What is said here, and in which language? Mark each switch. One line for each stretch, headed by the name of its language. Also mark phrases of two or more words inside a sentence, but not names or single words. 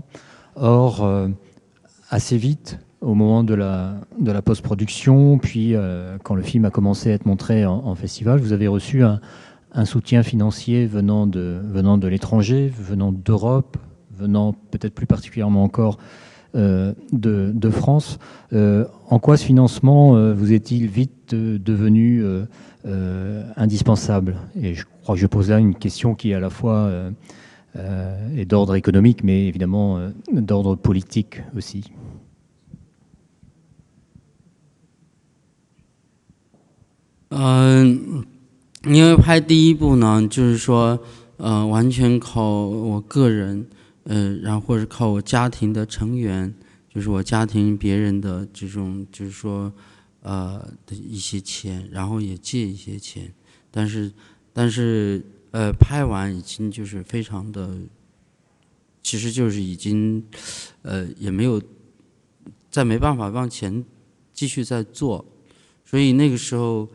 French: Or, assez vite, au moment de la post-production, puis quand le film a commencé à être montré en festival, vous avez reçu un soutien financier venant de l'étranger, venant d'Europe, venant peut-être plus particulièrement encore de France. En quoi ce financement vous est-il vite devenu indispensable? Et je crois que je pose là une question qui à la fois est d'ordre économique, mais évidemment d'ordre politique aussi. Euh...
Chinese: 因为拍第一部呢，就是说，完全靠我个人，然后或者靠我家庭的成员，就是我家庭别人的这种，就是说，的一些钱，然后也借一些钱，但是，拍完已经就是非常的，其实就是已经，也没有，再没办法往前继续再做，所以那个时候。